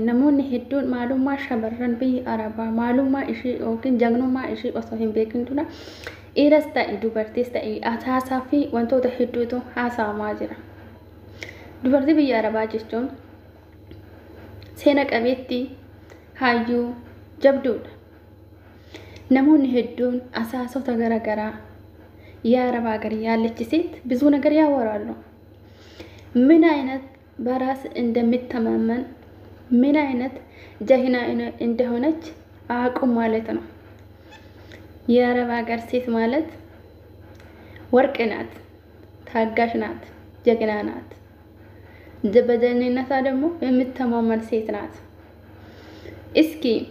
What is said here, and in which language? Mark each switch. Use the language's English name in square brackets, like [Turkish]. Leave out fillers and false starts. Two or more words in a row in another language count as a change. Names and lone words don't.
[Oromo] namoonni hedduun maalummaa shamarran biyya arabaa maalummaa ishee yookiin jagnummaa ishee osoo hin beekin dura dhiiras ta'e dubartiis ta'e haasaa fi wantoota hedduutu haasa'amaa jira dubartii biyya arabaa jechuun seena qabeetti hayyuu jabduudha namoonni hedduun asaasota garagaraa [Amharic] ያ አረብ ሀገር ያለች ሴት ብዙ ነገር ያወራሉ ምን አይነት በራስ እንደምትተማመን ምን አይነት ጀግና እንደሆነች አቁም ማለት ነው የአረብ ሀገር ሴት ማለት ወርቅ ናት ታጋሽ ናት ጀግና ናት በጀግንነቷ ደግሞ የምትተማመን ሴት ናት እስኪ